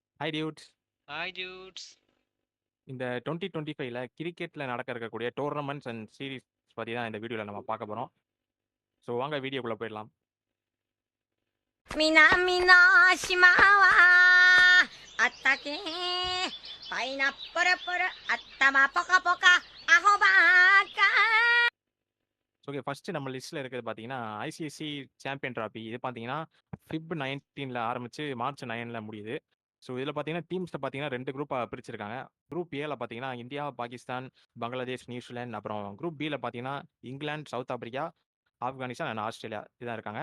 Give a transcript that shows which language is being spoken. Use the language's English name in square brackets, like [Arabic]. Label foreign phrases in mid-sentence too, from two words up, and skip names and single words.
[English] Hi dudes. Hi dudes. [Tamil] இந்த 2025ல கிரிக்கெட்ல நடக்க இருக்கக்கூடிய [English] tournaments and series [Tamil] பத்தி தான் இந்த வீடியோல நம்ம பார்க்க போறோம். ஸோ வாங்க வீடியோக்குள்ள போயிடலாம். [Japanese] 南の島はあったけパイナップルプル頭ポカポカアホバーカ [English] Okay, first [Tamil] நம்ம லிஸ்ட்ல இருக்கிறது பார்த்தீங்கன்னா ஐசிஐசி சாம்பியன் டிராஃபி. இது பார்த்தீங்கன்னா ஃபிப் 19ல ஆரம்பிச்சு மார்ச் 9ல முடியுது. ஸோ இதில் பார்த்தீங்கன்னா டீம்ஸை பார்த்தீங்கன்னா 2 குரூப்பாக பிரிச்சிருக்காங்க. குரூப் ஏல பார்த்தீங்கன்னா இந்தியா, பாகிஸ்தான், பங்களாதேஷ், நியூசிலாந்து. அப்புறம் குரூப் பியில் பார்த்தீங்கன்னா இங்கிலாந்து, சவுத் ஆப்பிரிக்கா, ஆப்கானிஸ்தான் அண்ட் ஆஸ்திரேலியா இதான் இருக்காங்க.